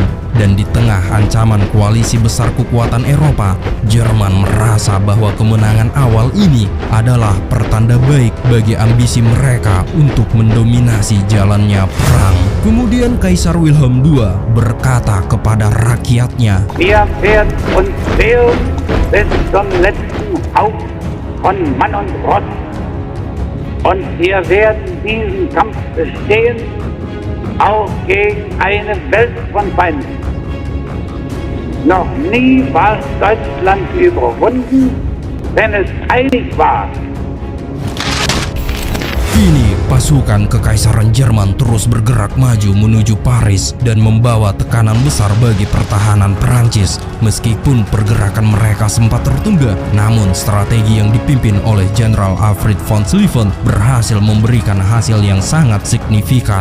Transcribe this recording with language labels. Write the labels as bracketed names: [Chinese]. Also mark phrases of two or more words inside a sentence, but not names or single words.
[Indonesian] Dan di tengah ancaman koalisi besar kekuatan Eropa, Jerman merasa bahwa kemenangan awal ini adalah pertanda baik bagi ambisi mereka untuk mendominasi jalannya perang. Kemudian Kaisar Wilhelm II berkata kepada rakyatnya, [German] Wir werden uns wehren bis zum letzten Hauch von Mann und Ross. Und wir werden diesen Kampf bestehen, auch gegen eine Welt von Feinden. Noch nie war Deutschland überwunden, wenn es einig war. [Indonesian] Kini pasukan Kekaisaran Jerman terus bergerak maju menuju Paris dan membawa tekanan besar bagi pertahanan Perancis. Meskipun pergerakan mereka sempat tertunda, namun strategi yang dipimpin oleh Jenderal Alfred von Schlieffen berhasil memberikan hasil yang sangat signifikan.